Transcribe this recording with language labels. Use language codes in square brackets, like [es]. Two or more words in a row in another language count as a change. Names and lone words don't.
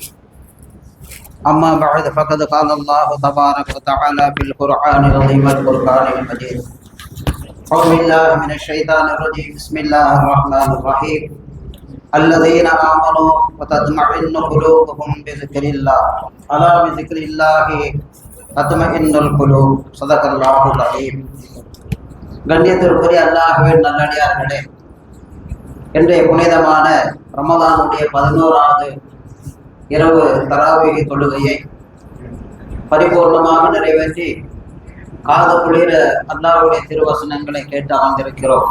[ar] أما بعد فقد قال الله تبارك وتعالى في القرآن العظيم الفرقان المجيد. أعوذ بالله من الشيطان الرجيم. بسم الله الرحمن الرحيم. الذين آمنوا وتطمئن قلوبهم بذكر الله ألا بذكر الله تطمئن القلوب. صدق الله العظيم. [ta] கண்ணியத்திற்குரிய அல்லாஹ்வின் நல்லடியார்களே, இன்றைய புனிதமான ரமதானுடைய 11வது இரவு தராவீஹ் தொழுகையை பரிபூர்ணமாக நிறைவேற்றி காது குளிர அல்லாஹ்வுடைய திருவசனங்களை கேட்டு அமர்ந்திருக்கிறோம்.